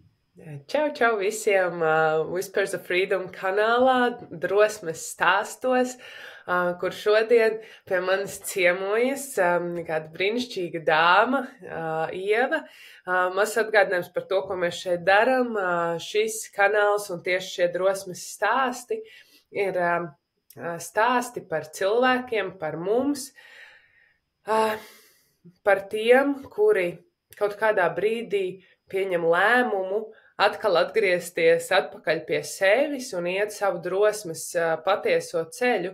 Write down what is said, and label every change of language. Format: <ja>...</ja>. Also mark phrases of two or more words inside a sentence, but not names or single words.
<lv>Čau, čau visiem!</lv> <en>Whispers of Freedom</en> <lv>kanālā drosmes stāstos, kur šodien pie manis ciemojas kāda brīnišķīga dāma, Ieva. Mazs atgādinājums par to, ko mēs šeit darām. Šis kanāls un tieši šie drosmes stāsti ir stāsti par cilvēkiem, par mums, par tiem, kuri kaut kādā brīdī pieņem lēmumu atkal atgriezties atpakaļ pie sevis un iet savu drosmes patieso ceļu.</lv>